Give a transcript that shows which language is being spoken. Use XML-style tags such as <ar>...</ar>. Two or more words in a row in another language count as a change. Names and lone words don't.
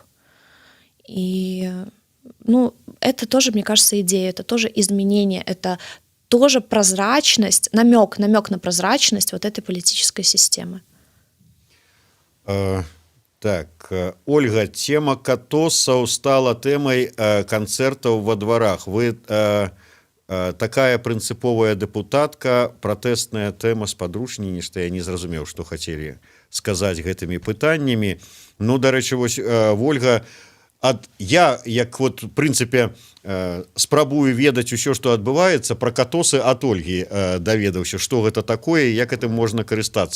<ru>И это тоже, мне кажется, идея, это тоже изменение, это тоже прозрачность, намек на прозрачность вот этой политической системы.</ru> <be>Так, Ольга, тема катосаў стала тэмай канцэртаў во дварах. Вы такая прынцыповая дэпутатка, пратэсная тэма спадручней, нешта я не зразумеў, што хацелі сказаць гэтымі пытаннямі. Ну, дарэчы, вось Ольга, я, як вот, в прынцыпе, спрабую ведаць усё, што адбываецца, пра катосы ад Ольгі даведаўся, што гэта такое, як гэтым можна карыстацца.</be>